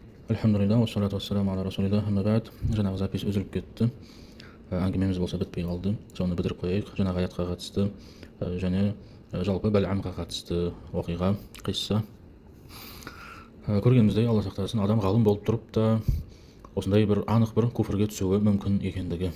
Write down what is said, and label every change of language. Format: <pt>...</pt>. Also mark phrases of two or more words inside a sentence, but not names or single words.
<ar>الحمد لله والصلاة والسلام على رسول الله. أما بعد.</ar> <kk>Жаңағы запись үзіліп кетті. Әңгімеміз болса бітпей қалды. Соны бітіріп қояйық. Жаңағы аятқа қатысты және жалпы Бәләмға қатысты оқиға, қисса. Көргеніміздей, Алла сақтасын, адам ғалым болып тұрып та осындай бір анық бір күфірге түсуі мүмкін екендігі.</kk>